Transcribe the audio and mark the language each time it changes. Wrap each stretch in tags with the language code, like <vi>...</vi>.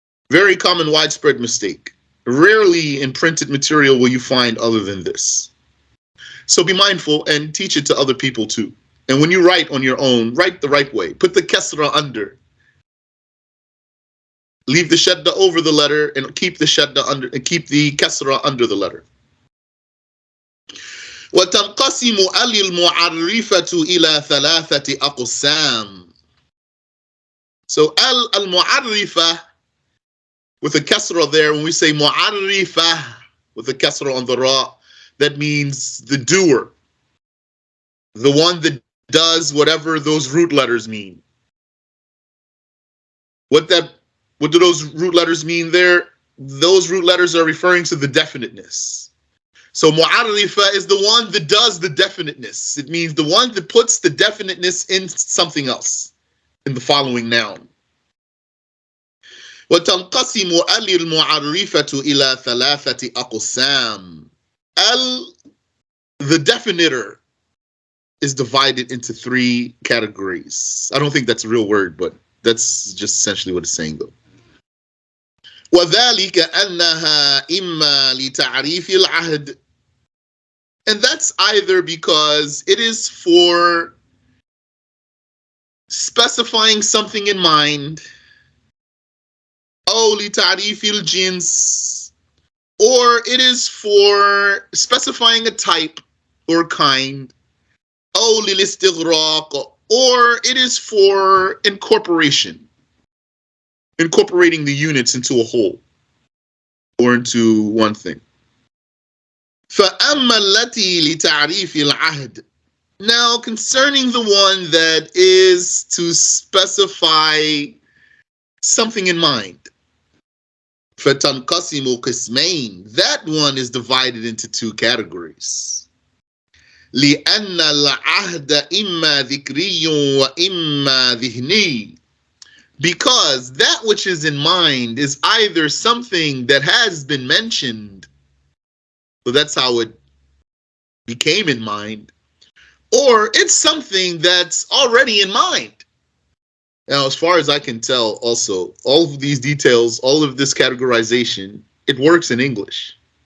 <en>Very common, widespread mistake. Rarely in printed material will you find other than this. So be mindful and teach it to other people too. And when you write on your own, write the right way. Put the kasra under. Leave the shadda over the letter and keep the shadda under, and keep the kasra under the letter.</en> <ar>وتنقسم المعرفة إلى ثلاثة أقسام.</ar> <en>So al-mu'arrifa with a kasra there, when we say mu'arrifa with a kasra on the ra, that means the doer, the one that does whatever those root letters mean. What do those root letters mean there? Those root letters are referring to the definiteness. So mu'arrifa is the one that does the definiteness. It means the one that puts the definiteness in something else, in the following noun.</en> <ar>وتنقسم المعرفة إلى ثلاثة أقسام.</ar> <en>The definiter, is divided into three categories. I don't think that's a real word, but that's just essentially what it's saying though.</en> <ar>وذلك أنها إما لتعريف العهد.</ar> <en>And that's either because it is for specifying something in mind,</en> <ar>أو لتعريف الجنس,</ar> <en>or it is for specifying a type or kind,</en> <ar>أو للاستغراق,</ar> <en>or it is for incorporation, incorporating the units into a whole or into one thing.</en> <ar>فأما التي لتعريف العهد.</ar> <en>Now concerning the one that is to specify something in mind,</en> <ar>فتنقسم قسمين.</ar> <en>That one is divided into two categories.</en> <ar>لأن العهد إما ذكري وإما ذهني.</ar> <en>Because that which is in mind is either something that has been mentioned, so that's how it became in mind, or it's something that's already in mind. Now, as far as I can tell, also, all of these details, all of this categorization, it works in English.</en>